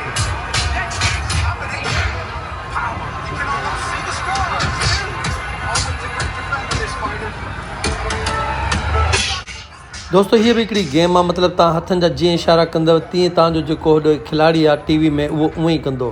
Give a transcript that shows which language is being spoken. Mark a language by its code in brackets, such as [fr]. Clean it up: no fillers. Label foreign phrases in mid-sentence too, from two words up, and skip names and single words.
[en] Next week's combination. Power. You can almost see the stars. Always a great defender, Spider. [sd] दोस्तो हीअ बि हिकिड़ी गेम आहे। मतिलबु तव्हां हथनि जा जीअं इशारा कंदव तीअं तव्हांजो जेको होॾे खिलाड़ी आहे टीवी में उहो उअं ई कंदो।